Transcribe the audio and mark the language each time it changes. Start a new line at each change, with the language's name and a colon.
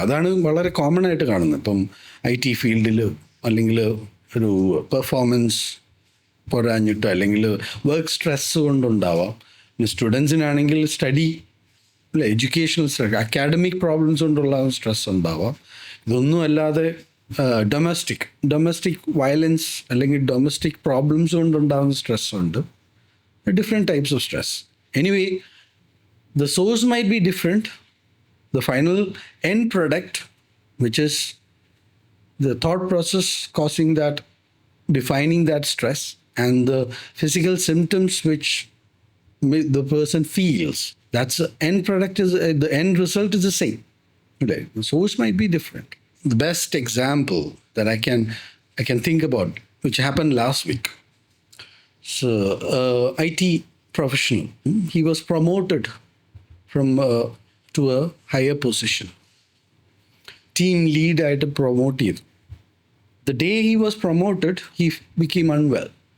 Malayalam: അതാണ് വളരെ കോമൺ ആയിട്ട് കാണുന്നത്. ഇപ്പം IT ഫീൽഡിൽ അല്ലെങ്കിൽ ഒരു പെർഫോമൻസ് പോരാഞ്ഞിട്ട് അല്ലെങ്കിൽ വർക്ക് സ്ട്രെസ് കൊണ്ടുണ്ടാവാം. പിന്നെ സ്റ്റുഡൻസിനാണെങ്കിൽ സ്റ്റഡി അല്ലെ, എഡ്യൂക്കേഷണൽ സ്ട്രെസ്, അക്കാഡമിക് പ്രോബ്ലംസ് കൊണ്ടുള്ള സ്ട്രെസ് ഉണ്ടാവാം. ഇതൊന്നും അല്ലാതെ ഡൊമസ്റ്റിക് വയലൻസ് അല്ലെങ്കിൽ ഡൊമസ്റ്റിക് പ്രോബ്ലംസ് കൊണ്ടുണ്ടാകുന്ന സ്ട്രെസ് ഉണ്ട്. Different types of stress.
English: Anyway, the source might be different. The final end product, which is the thought process causing that, defining that stress, and the physical symptoms which the person feels, that's the end product, the end result is the same. Right? The source might be different. The best example that I can think about, which happened last week. So, IT professional, he was promoted from to a higher position.
Malayalam: Team lead ആയിട്ട് promote ചെയ്തു.
English: The day he was promoted, he became unwell.